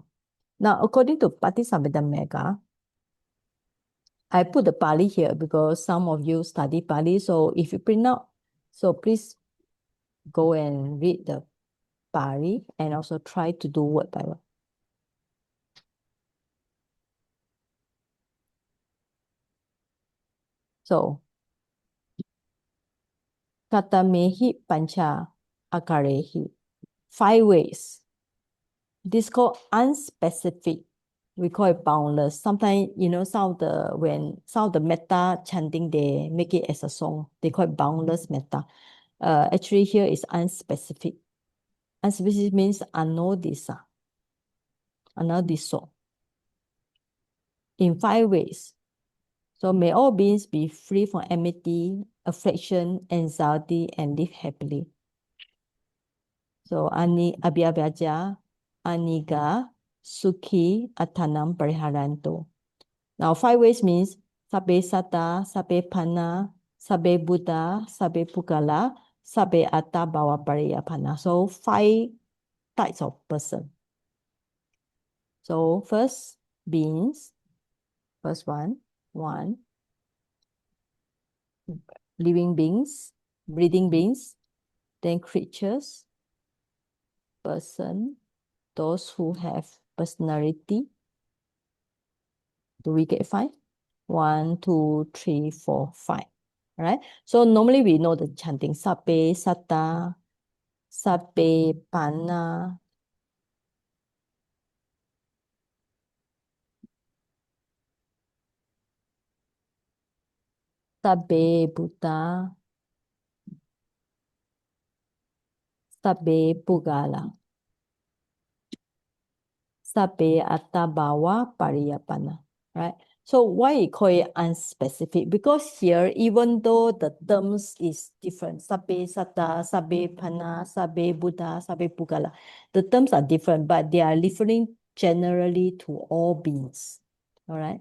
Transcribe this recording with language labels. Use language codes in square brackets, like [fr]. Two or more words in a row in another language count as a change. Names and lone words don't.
[en] Now, according to Patisambhita Magga, I put the Pali here because some of you study Pali. So if you print out, so please go and read the Pali and also try to do word by word. So, [pi] katamehi pancha akarehi. [en] 5 ways. This called unspecific. We call it boundless. Sometimes, some of the metta chanting, they make it as a song. They call it boundless metta. Actually, here is unspecific. Unspecific means anodisa. Anodiso. In 5 ways. So may all beings be free from enmity, affliction, anxiety, and live happily. [pi] So abhyapaja, aniga, sukhi, atanam pariharanto. [en] Now 5 ways means [pi] sabbe satta, sabbe panna, sabbe buddha, sabbe pukala, sabbe atta bhava pariyapana. [en] So 5 types of person. So first beings, first one, living beings, breathing beings, then creatures, person, those who have personality. Do we get 5? 1, 2, 3, 4, 5. All right. So normally we know the chanting [pi] Sabbe Satta, Sabbe Panna, Sabbe Buddha, Sabbe Pugala, Sabbe Attabhava Pariyapana. [en] Right? So why you call it unspecific? Because here, even though the terms is different, [pi] Sabbe Satta, Sabbe Panna, Sabbe Buddha, Sabbe Pugala, [en] the terms are different, but they are referring generally to all beings. All right?